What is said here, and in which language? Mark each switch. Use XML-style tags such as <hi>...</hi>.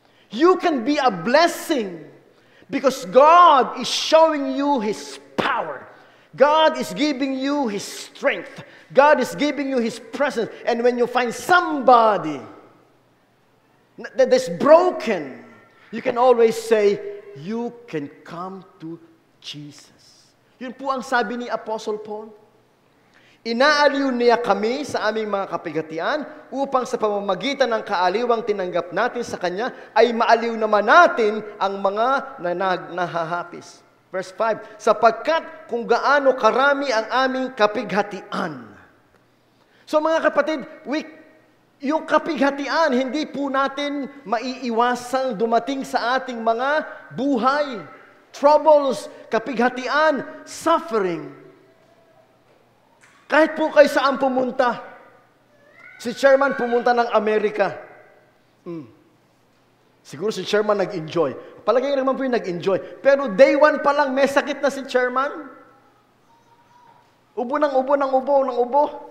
<en>You can be a blessing because God is showing you His power. God is giving you His strength. God is giving you His presence. And when you find somebody that is broken, you can always say, you can come to Jesus.</en> <tl>Yun po ang sabi ni Apostle Paul. Inaaliw niya kami sa aming mga kapighatian upang sa pamamagitan ng kaaliwang tinanggap natin sa Kanya ay maaliw naman natin ang mga nahahapis. Verse 5, sapagkat kung gaano karami ang aming kapighatian. So mga kapatid, yung kapighatian, hindi po natin maiiwasang dumating sa ating mga buhay.</tl> <en>Troubles, kapighatian, suffering.</en> <tl>Kahit po kayo saan pumunta. Si Chairman pumunta ng Amerika. Siguro si Chairman nag-enjoy. Palagay naman po yung nag-enjoy. Pero day 1 pa lang, may sakit na si Chairman. Ubo ng ubo.</tl>